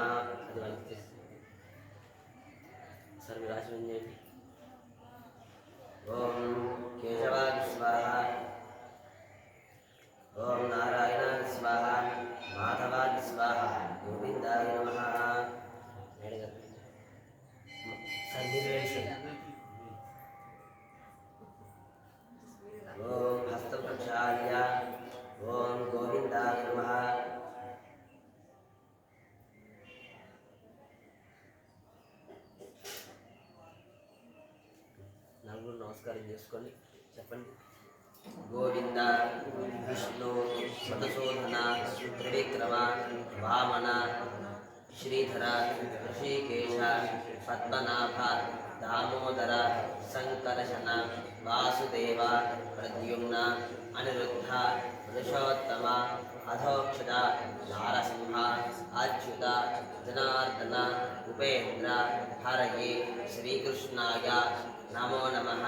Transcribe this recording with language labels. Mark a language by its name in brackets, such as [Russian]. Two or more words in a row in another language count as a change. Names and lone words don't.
[Sanskrit] सर्वराजवन्ये ओं केशवाय स्वाहा ओं नारायणाय स्वाहा माधवाय स्वाहा गोविन्दाय नमः। ओं हस्तं प्रक्षाल्य ओं गोविन्दाय नमः। [Telugu] నలుగురు నమస్కారం చేసుకోండి చెప్పండి. [Sanskrit] గోవింద విష్ణు మధుసూదన త్రివిక్రమ వామన శ్రీధర ఋషికేశ పద్మనాభ దామోదర సంకర్షణ వాసుదేవ ప్రద్యుమ్న అనిరుద్ధ పురుషోత్తమ అధోక్షజ నారసింహ అచ్యుత జనార్దన ఉపేంద్ర హరయే శ్రీకృష్ణాయ నమో నమః.